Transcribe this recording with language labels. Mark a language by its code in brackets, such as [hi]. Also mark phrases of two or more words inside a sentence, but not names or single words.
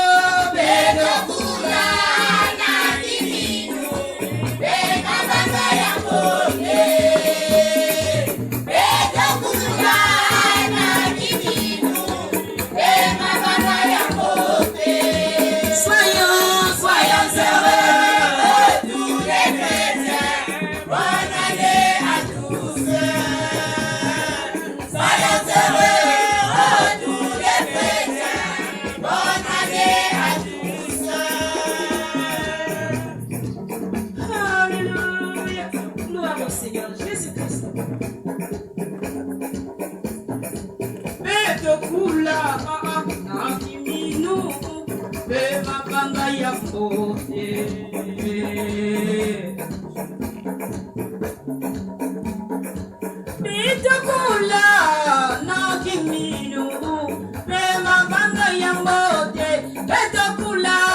[ktu] kula na kiminu pema panga ya mboje Beto kula na kiminu pema panga ya mboje [fr] Soyons heureux, tous les chrétiens, bonne année à tous. Soyons heureux, tous les chrétiens, bonne année à tous. Alléluia, gloire au Seigneur Jésus-Christ. [ktu] Beto kula na kiminu pema panga ya mbote Bitukula na kiminu pema panga ya mbote Bitukula